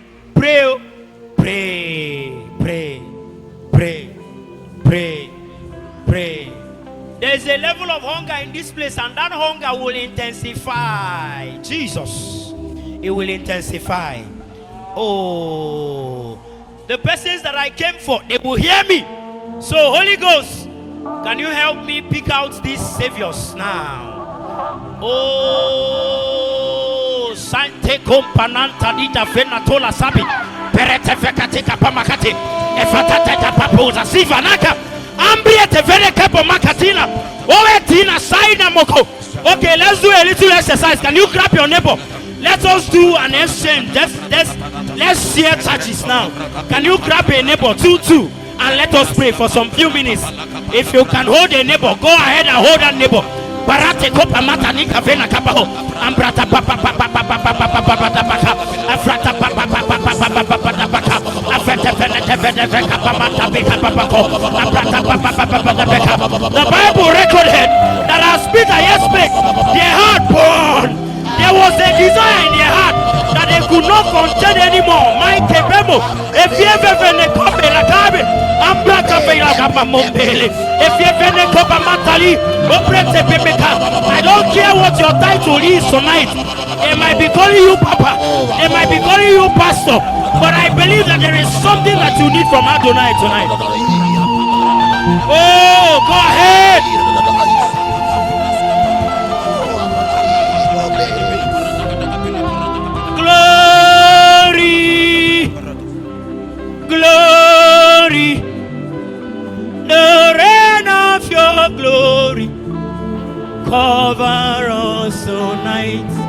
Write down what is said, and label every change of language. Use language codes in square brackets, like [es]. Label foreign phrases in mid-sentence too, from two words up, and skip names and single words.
[en] There's a level of hunger in this place, and that hunger will intensify. Jesus, it will intensify. Oh, the persons that I came for, they will hear me. So Holy Ghost, can you help me pick out these saviors now? Oh, Sante Compananta Dita Fenatola Sabi, Perete Fekateka Pamakati, Efatata Paposa, Sivanaka, Ambria Tevere Capo Makatina, Oetina Saina Moko. Okay, let's do a little exercise. Can you grab your neighbor? Let us do an exchange. Let's share churches now. Can you grab a neighbor, two, and let us pray for some few minutes. If you can hold a neighbor, go ahead and hold that neighbor. Barate kopa mata nika vena kabaho. Ambrata papa papa papa papa papa papa afrata papa papa papa papa papa afrata vena vena papa beka papa ko ambrata papa papa papa. The Bible recorded that as Peter yes speak, their heart burned. There was a desire in their heart that they could not contain anymore. My kebemo, if you ever vene kope la kabe, ambrata vena kapa mombele. If you ever vene kopa matali, oprete pepeka. I don't care what your title is tonight. It might be calling you Papa, it might be calling you Pastor, but I believe that there is something that you need from Adonai tonight. Oh, go ahead. Glory, glory, the rain of your glory cover us tonight.